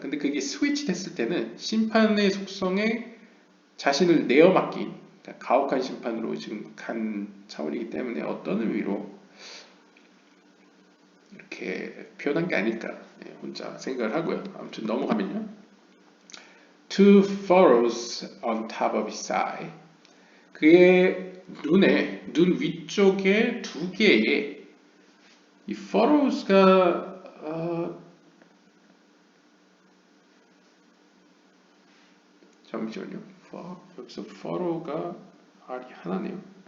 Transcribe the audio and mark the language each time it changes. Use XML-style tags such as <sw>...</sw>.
<ko>근데 그게 스위치 됐을 때는 심판의 속성에 자신을 내어 맡긴, 그러니까 가혹한 심판으로 지금 간 차원이기 때문에 어떤 의미로 이렇게 표현한 게 아닐까 혼자 생각을 하고요. 아무튼 넘어가면요.</ko> <en>Two furrows on top of his eye.</en> <ko>그의 눈 위쪽에 두 개의 이 furrows가 잠시만요. 여기서 furrow가 R이 하나네요.</ko>